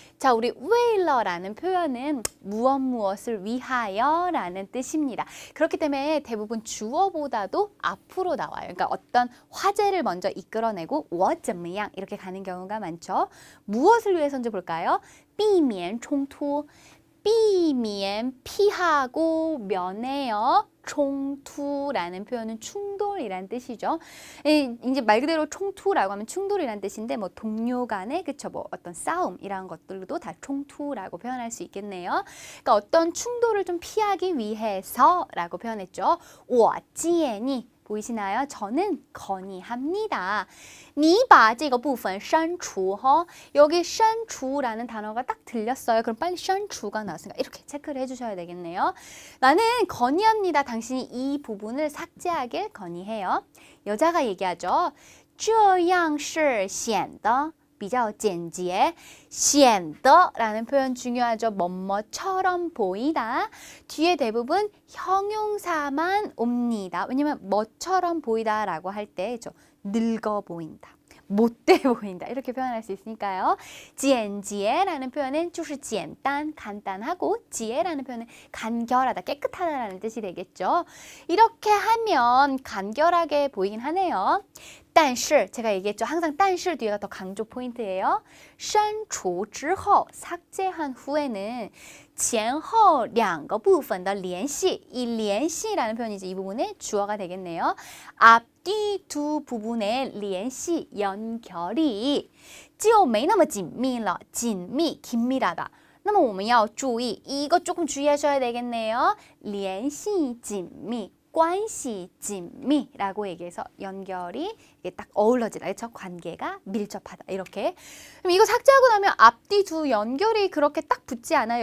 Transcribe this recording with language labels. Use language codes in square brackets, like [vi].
[ko] 자, 우리 웨일러라는 표현은 무엇을 위하여 라는 뜻입니다. 그렇기 때문에 대부분 주어보다도 앞으로 나와요. 그러니까 어떤 화제를 먼저 이끌어내고 [zh] 我怎么样 [ko] 이렇게 가는 경우가 많죠. 무엇을 위해서인지 볼까요? [zh] 避免冲突 避免 [ko] 피하고 면해요. 총투라는 표현은 충돌이란 뜻이죠. 이제 말 그대로 총투라고 하면 충돌이란 뜻인데 뭐 동료 간의 그쵸 뭐 어떤 싸움 이런 것들도 다 총투라고 표현할 수 있겠네요. 그러니까 어떤 충돌을 좀 피하기 위해서라고 표현했죠. [zh] 我建议 [ko] 보이시나요? 저는 건의합니다. [zh] 你把这个部分删除 [ko] 여기 删除라는 단어가 딱 들렸어요. 그럼 빨리 删除가 나왔으니까 이렇게 체크를 해주셔야 되겠네요. 나는 건의합니다. 당신이 이 부분을 삭제하길 건의해요. 여자가 얘기하죠. [zh] 这样是显得比较简洁 显得 [ko] 라는 표현 중요하죠. 뭐뭐처럼 보이다. 뒤에 대부분 형용사만 옵니다. 왜냐면 뭐처럼 보이다 라고 할 때 늙어 보인다. 못돼 보인다. 이렇게 표현할 수 있으니까요. 简洁라는 표현은 [zh] 就是简单, [ko] 간단하고 洁 라는 표현은 간결하다, 깨끗하다라는 뜻이 되겠죠. 이렇게 하면 간결하게 보이긴 하네요. 但是 제가 얘기했죠. 항상 但是 뒤에가 더 강조 포인트예요. [zh] 删除之后 [ko] 삭제한 후에는 [zh] 前后两个部分的联系 [ko] 이 联系라는 표현이 이제 이 부분의 주어가 되겠네요. 앞뒤 두 부분의 [zh] 联系 연결이 就没那么紧密了. [ko] 紧密 긴밀하다. [zh] 那么我们要注意 [ko] 이거 조금 주의하셔야 되겠네요. [zh] 联系紧密 关系紧密 [ko] 라고 얘기해서 연결이 이게 딱 어우러지다. 그렇죠? 관계가 밀접하다. 이렇게. 그럼 이거 삭제하고 나면 앞뒤 두 연결이 그렇게 딱 붙지 않아요.